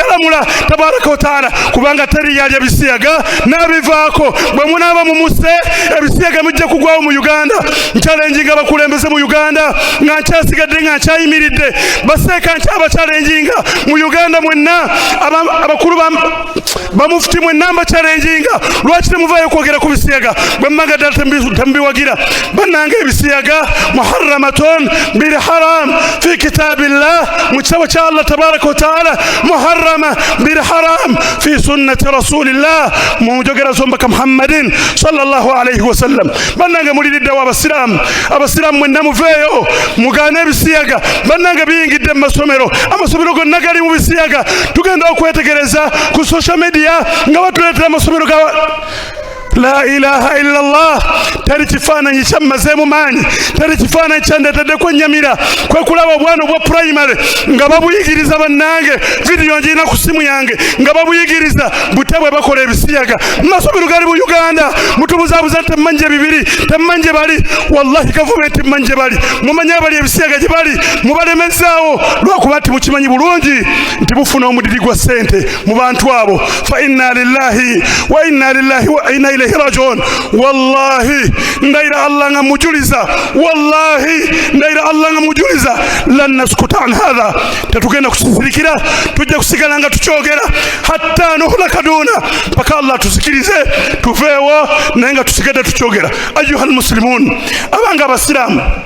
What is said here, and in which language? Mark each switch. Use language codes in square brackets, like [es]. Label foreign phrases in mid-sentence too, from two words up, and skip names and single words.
[lg] yalamula [ar] تبارك وتعالى [lg] kubanga teri yalya bisiyaga n'abivaako bwe munaaba mumusse ebisiyaga mujja kugwawo mu Uganda nchalenjinga bakulembeze mu Uganda nga nkyasigadde nga nkyayimiridde baseeka nkyabachalenjinga mu Uganda mwenna abakulu bamufuti mwenna mbakyalenjinga lwaki temuvaayo kwogera ku bisiyaga bwe mmaga ddala tembiwagira bannange ebisiyaga [ar] محرمة بالحرام في كتاب الله [lg] mu kitabo kya Allah [ar] تبارك وتعالى محرمة بالحرام في سنة رسول الله [lg] mu njogera z'omubaka Muhammadin [ar] صلى الله عليه وسلم [lg] bannange muliriddewo abasiraamu mwenna muveeyo mugaane ebisiyaga bannange biyingidde mu masomero amasomero gonna gali mu bisiyaga tugenda okwetegereza ku [en] social media [lg] nga batuleetera amasomero ga [ar] لا إله إلا الله [lg] teri kifaananyi kyammazeemu maanyi teri kifaananyi kyandeeteddeko ennyamira kwe kulaba obwana obwa primary nga babuyigiriza bannange vidiyo njirina ku simu yange nga babuyigiriza bute bwe bakola ebisiyaga masomero gali mu Uganda mutubuzaabuza nti emmanje bibiri temmanje bali wallahi gavumenti mmanje bali mumanye abali ebisiyaga gye bali mubalemezaawo lwakuba nti mukimanyi bulungi nti bufuna omudiri gwa ssente mu bantu abo [ar] فإنا لله وإنا إليه راجعون والله [lg] ndaira Allah nga mujuliza wallahi ndaira Allah nga mujuliza [ar] لن نسكت عن هذا [lg] tatugenda kusirikira tujja kusigala nga tukyogera [ar] حتى نهلك دون [lg] paka Allah tusikirize tuveewo naye nga tusigade tukyogera [ar] أيها المسلمون [lg] abanga abasiraamu